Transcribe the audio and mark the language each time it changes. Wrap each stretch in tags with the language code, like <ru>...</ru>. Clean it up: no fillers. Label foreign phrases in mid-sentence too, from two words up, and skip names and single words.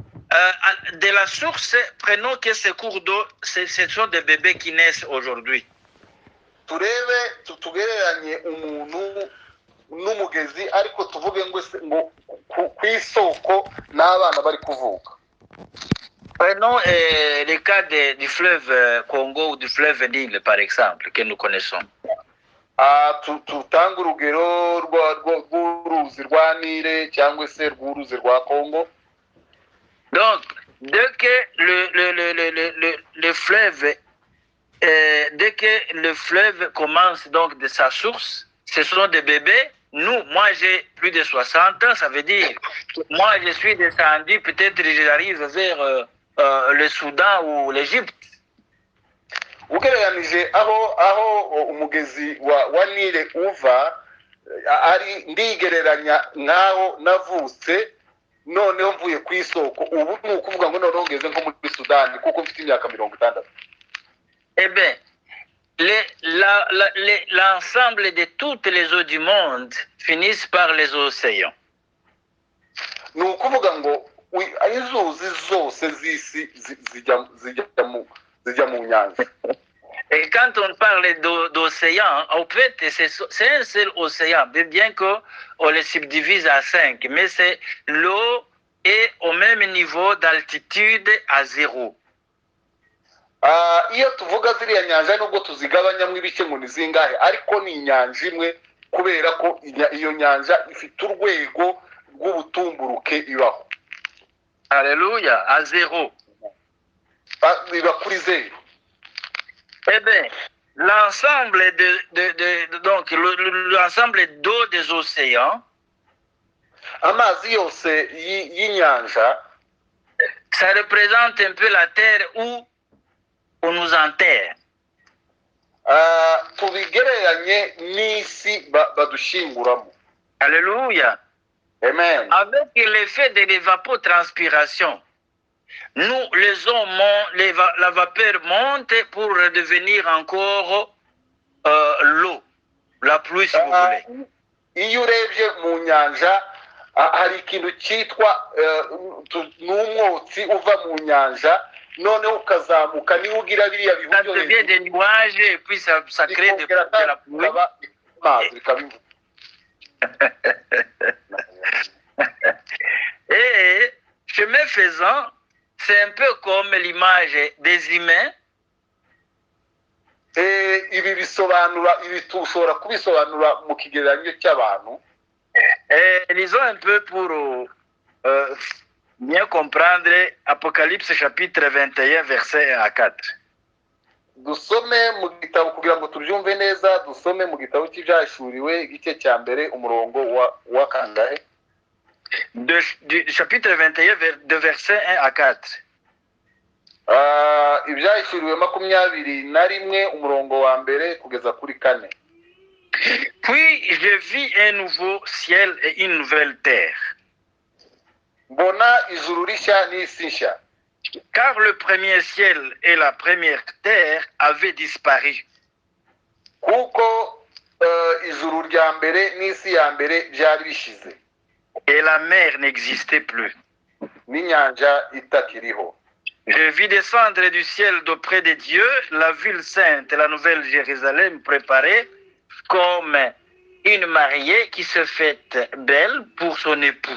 <fr>De la source, prenons que ces cours d'eau, ce sont des bébés qui naissent aujourd'hui.</fr> <rw>turebe tugereranye umuntu n'umugezi ariko tuvuge ngo ku isoko n'abana bari kuvuka.</rw> <fr>Prenons le cas du fleuve Congo ou du fleuve Nil, par exemple, que nous connaissons.</fr> <rw>Tutanga urugero rw'uruzi rwa Nile cyangwa se rw'uruzi rwa Congo.</rw> <fr>Donc, dès que le fleuve commence donc de sa source, ce sont des bébés. Moi j'ai plus de 60 ans, ça veut dire que moi je suis descendu, peut-être j'arrive vers le Soudan ou l'Égypte.</fr> <rw>Ugereranije aho umugezi wa Nile uva ari ndigereranya nkaho navutse noneho mvuye ku isoko ubu ni ukuvuga ngo noneho ngeze nko muri Sudani kuko mfite imyaka 60.</rw> <fr>Eh bien, l'ensemble de toutes les eaux du monde finissent par les océans.</fr> <rw>Ni ukuvuga ngo inzuzi zose z'isi zijya mu nyanja.</rw> <fr>Et quand on parle d'océan, en fait, c'est un seul océan, bien qu'on le subdivise à 5, mais c'est l'eau est au même niveau d'altitude à 0.</fr> <rw>Iyo tuvuga ziriya nyanja nubwo tuzigabanyamo ibice ngo ni zingahe ariko ni inyanja imwe kubera ko iyo nyanja ifite urwego rw'ubutumburuke ibaho.</rw> <fr>Alléluia, à 0.</fr> <rw>Iba kuri 0.</rw> <fr>Eh bien, l'ensemble l'ensemble d'eau des océans,</fr> <rw>amazi yose y'inyanja,</rw> <fr>ça représente un peu la terre où on nous enterre.</fr> <rw>Tubigereranye n'isi badushinguramo.</rw> <fr>Alléluia. Amen. Avec l'effet de l'évapotranspiration, nous, les hommes, la vapeur monte pour devenir encore l'eau, la pluie si vous voulez.</fr> <rw>Iyo urebye mu nyanja hari ikintu cyitwa n'umwotsi uva mu nyanja noneho ukazamuka niwo ugira biriya bihu</rw> <fr>ça devient des nuages et puis ça crée de la pluie. Et chemin faisant, c'est un peu comme l'image des humains.</fr> <rw>Ibi bisobanura ibi tushobora kubisobanura mu kigereranyo cy'abantu.</rw> <fr>Lisons un peu pour bien comprendre Apocalypse chapitre 21 verset 1 à 4.</fr> <rw>Dusome mu gitabo kugira ngo tubyumve neza, dusome mu gitabo cy'ibyashuriwe igice cya mbere umurongo wa kangahe?</rw> <fr>Du chapitre 21 de verset 1 à 4.</fr> <rw>Ibyashuriwe 21 umurongo wa mbere kugeza kuri 4.</rw> <fr>Puis je vis un nouveau ciel et une nouvelle terre.</fr> <rw>Mbona ijuru rishya n'isi nshya.</rw> <fr>Car le premier ciel et la première terre avaient disparu.</fr> <rw>Kuko ijuru rya mbere n'isi ya mbere byari bishize.</rw> <fr>Et la mer n'existait plus.</fr> <rw>N'inyanja itakiriho.</rw> <fr>Je vis descendre du ciel d'auprès de Dieu la ville sainte, la nouvelle Jérusalem préparée comme une mariée qui se fait belle pour son époux.</fr>